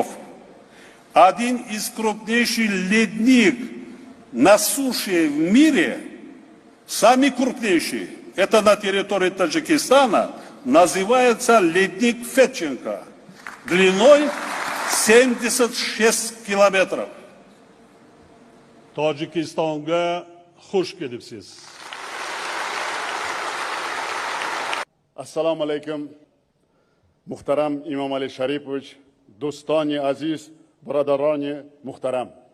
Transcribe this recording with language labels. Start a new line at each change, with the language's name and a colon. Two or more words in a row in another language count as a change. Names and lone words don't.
Russian: Один из крупнейших ледник на суше в мире, самый крупнейший, это на территории Таджикистана, называется ледник Фетченко, длиной 76 километров.
Uzbek: Tojikistonga xush kelibsiz. Assalomu alaykum.
Tajik: Muhtaram Imom Ali Sharipovich, do'stoni aziz, birodaroni muhtaram.